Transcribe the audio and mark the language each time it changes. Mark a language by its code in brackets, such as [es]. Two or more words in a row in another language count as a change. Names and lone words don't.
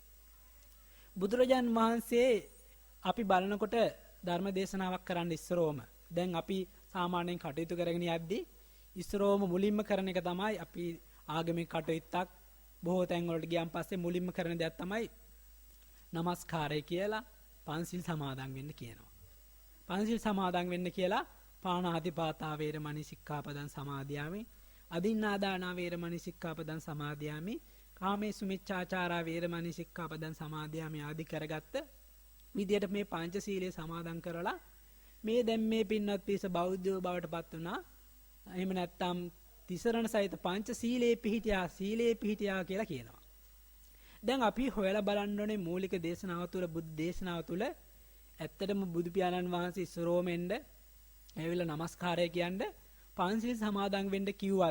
[si] බුදුරජාන් වහන්සේ අපි බලනකොට ධර්ම දේශනාවක් කරන්න ඉස්සරෝම දැන් අපි සාමාන්‍යයෙන් කටයුතු කරගෙන යද්දී ඉස්සරෝම මුලින්ම කරන එක තමයි අපි ආගමික කටයුත්තක් බොහෝ තැන් වලට ගියන් පස්සේ මුලින්ම කරන දෙයක් තමයි නමස්කාරය කියලා පන්සිල් සමාදන් වෙන්න කියනවා. පන්සිල් සමාදන් වෙන්න කියලා [pi] පාණාතිපාතා වේරමණී සික්ඛාපදං සමාදියාමි, අදින්නාදානා වේරමණී සික්ඛාපදං සමාදියාමි, කාමේසු මිච්ඡාචාරා වේරමණී සික්ඛාපදං සමාදියාමි [si] ආදි කරගත්ත විදියට මේ පංචශීලයේ සමාදන් කරලා මේ දැන් මේ පින්වත් පිරිස බෞද්ධයෝ බවට පත් වුණා. එහෙම නැත්නම් තිසරණ සහිත පංචශීලයේ පිහිටියා, සීලයේ පිහිටියා කියලා කියනවා. දැන් අපි හොයලා බලන්න ඕනේ මූලික දේශනාව තුළ, බුද්ධ දේශනාව තුළ ඇත්තටම බුදු පියාණන් වහන්සේ ඉස්සරෝම එන්න ඇවිල්ලා නමස්කාරය කියන්නේ පංචශීල සමාදන් වෙන්න කිව්වද?